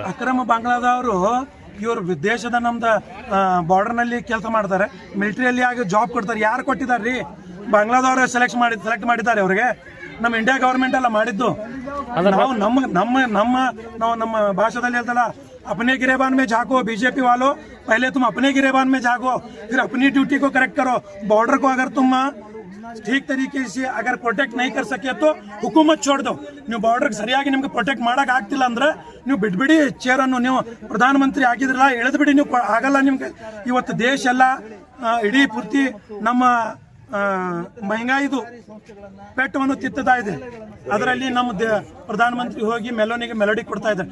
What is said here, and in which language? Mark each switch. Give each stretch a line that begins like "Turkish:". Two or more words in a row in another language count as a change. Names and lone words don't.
Kannada: ಅಕ್ರಮ ಬಾಂಗ್ಲಾದವರು ಇವರು ದೇಶದ ನಮ್ದು ಬಾರ್ಡರ್ನಲ್ಲಿ ಕೆಲಸ ಮಾಡ್ತಾರೆ, ಮಿಲಿಟ್ರಿಯಲ್ಲಿ ಆಗಿ ಜಾಬ್ ಕೊಡ್ತಾರೆ. ಯಾರು ಕೊಟ್ಟಿದ್ದಾರೆ ರೀ? ಬಾಂಗ್ಲಾದವರು ಸೆಲೆಕ್ಟ್ ಮಾಡಿದ್ದಾರೆ ಅವ್ರಿಗೆ. ನಮ್ಮ ಇಂಡಿಯಾ ಗೌರ್ಮೆಂಟ್ ಎಲ್ಲ ಮಾಡಿದ್ದು. ನಾವು ನಮ್ಮ ಭಾಷೆದಲ್ಲಿ ಹೇಳ್ತಲ್ಲ,
Hindi: अपने गिरेबान में झांको बीजेपी वालों, पहले तुम अपने गिरेबान में झांको, फिर अपनी ड्यूटी को करेक्ट करो. बॉर्डर को अगर तुम ठीक तरीके से अगर प्रोटेक्ट नहीं कर सके तो हुकूमत छोड़ दो.
Kannada: ನೀವು ಬಾರ್ಡರ್ಗೆ ಸರಿಯಾಗಿ ನಿಮ್ಗೆ ಪ್ರೊಟೆಕ್ಟ್ ಮಾಡೋಕೆ ಆಗ್ತಿಲ್ಲ ಅಂದ್ರೆ ನೀವು ಬಿಟ್ಬಿಡಿ ಚೇರನ್ನು. ನೀವು ಪ್ರಧಾನಮಂತ್ರಿ ಆಗಿದ್ರಲ್ಲ, ಎಳೆದ್ಬಿಡಿ. ನೀವು ಆಗಲ್ಲ ನಿಮ್ಗೆ. ಇವತ್ತು ದೇಶ ಎಲ್ಲ ಇಡೀ ಪೂರ್ತಿ ನಮ್ಮ ಮಹಂಗಾಯಿದು ಪೆಟ್ಟವನ್ನು ತಿತ್ತದ ಇದೆ. ಅದರಲ್ಲಿ ನಮ್ಮ ಪ್ರಧಾನಮಂತ್ರಿ ಹೋಗಿ ಮೆಲೋಡಿ ಕೊಡ್ತಾ ಇದ್ದಾರೆ.